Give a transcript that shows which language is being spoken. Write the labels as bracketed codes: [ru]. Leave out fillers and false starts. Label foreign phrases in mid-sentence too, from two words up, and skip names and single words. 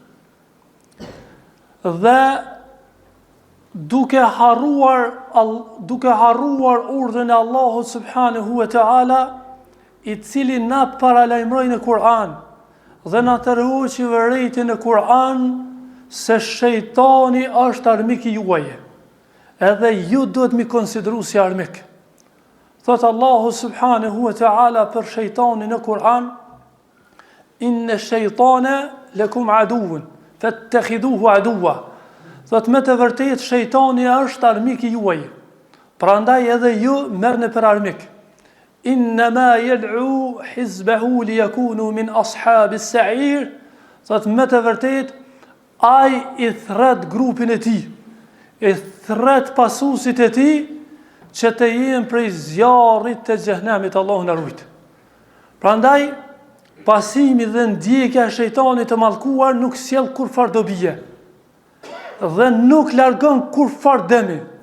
[sq] Dhe duke harruar urdhën e Allahut [ar] سبحانه وتعالى, [sq] i cili na paralajmëroi në Kur'an dhe na tërhoqi vërejtën në Kur'an se shejtani është armik i juaj, edhe ju duhet mi konsideru si armik. Thot Allahu [ar] سبحانه وتعالى [sq] për shejtanin në Kur'an: [ar] إن الشيطان لكم عدو فاتخذوه عدوا. [sq] Thot me të vërtetë shejtani është armik i juaj, prandaj edhe ju merrni për armik. [ar] إنما يدعو حزبه ليكونوا من أصحاب السعير. [sq] Thot me të vërtetë ai i thret grupin e tij, i thret pasuesit e tij që të jenë prej zjarrit të xhehenemit. Allahu na ruaj. Prandaj pasimi dhe ndjekja e shejtanit të mallkuar nuk sjell kurfar dobije dhe nuk largon kurfar dëmi.